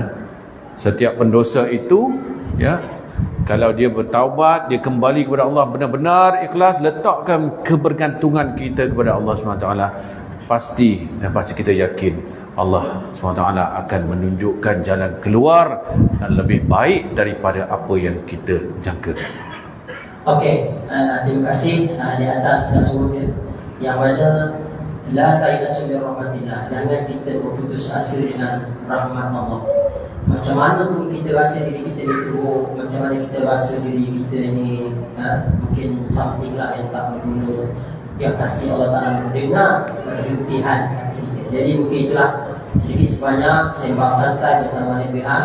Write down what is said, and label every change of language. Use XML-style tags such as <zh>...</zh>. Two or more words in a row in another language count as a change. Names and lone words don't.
<ms>Setiap pendosa itu, ya, kalau dia bertaubat, dia kembali kepada Allah benar-benar ikhlas, letakkan kebergantungan kita kepada Allah SWT, pasti kita yakin Allah SWT akan menunjukkan jalan keluar dan lebih baik daripada apa yang kita jangka. Okey, terima kasih di atas nasurnya, yang mana</ms> <ar>لا تيأسوا برحمة الله,</ar> <ms>jangan kita berputus asa dengan rahmat Allah. Macam mana pun kita rasa diri kita ni teruk, macam mana kita rasa diri kita ni mungkin something lah yang tak berguna, yang pasti Allah Ta'ala mendengar rintihan hati kita. Jadi mungkin itulah sedikit sebanyak sembang santai bersama FBI.</ms>